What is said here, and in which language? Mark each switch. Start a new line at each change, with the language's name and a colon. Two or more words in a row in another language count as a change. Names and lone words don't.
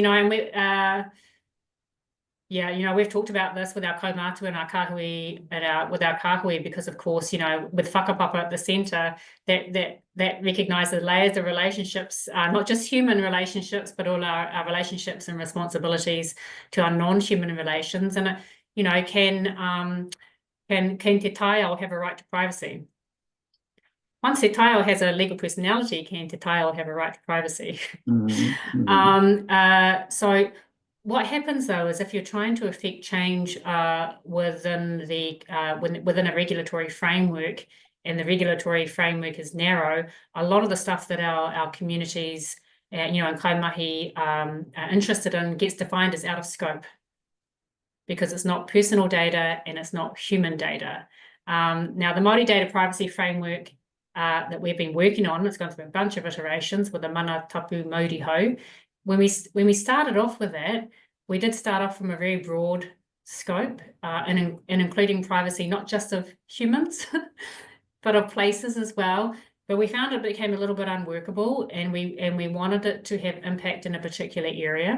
English: And we we've talked about this with our kaumātua and our kahui with our kahui, because of course, with whakapapa at the centre, that recognises layers of relationships, not just human relationships, but all our relationships and responsibilities to our non-human relations. And can
Māori: te taiao
English: have a right to privacy? Once
Māori: te taiao
English: has a legal personality, can
Māori: te taiao
English: have a right to privacy? So what happens though is if you're trying to effect change within a regulatory framework, and the regulatory framework is narrow, a lot of the stuff that our communities, and kaimahi are interested in gets defined as out of scope, because it's not personal data and it's not human data. Now, the Māori data privacy framework that we've been working on, it's gone through a bunch of iterations with the
Māori: mana tapu mauri hau.
English: When we started off with that, we did start off from a very broad scope, and including privacy, not just of humans, but of places as well. But we found it became a little bit unworkable, and we wanted it to have impact in a particular area.